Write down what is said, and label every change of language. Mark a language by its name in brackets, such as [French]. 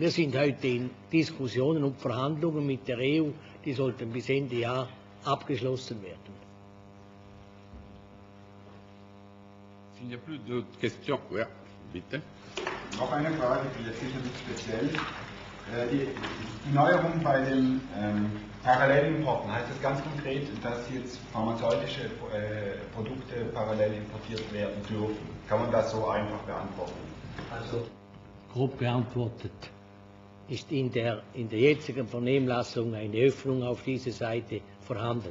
[German] Wir sind heute in Diskussionen und Verhandlungen mit der EU, die sollten bis Ende Jahr abgeschlossen werden. [French] S'il n'y a plus d'autres questions, [German] ja, bitte. Noch eine Frage, die jetzt sicher nicht speziell. Die Neuerung bei den Parallelimporten, heißt das ganz konkret, dass jetzt pharmazeutische Produkte parallel importiert werden dürfen? Kann man das so einfach beantworten? Also grob beantwortet ist in der jetzigen Vernehmlassung eine Öffnung auf diese Seite vorhanden.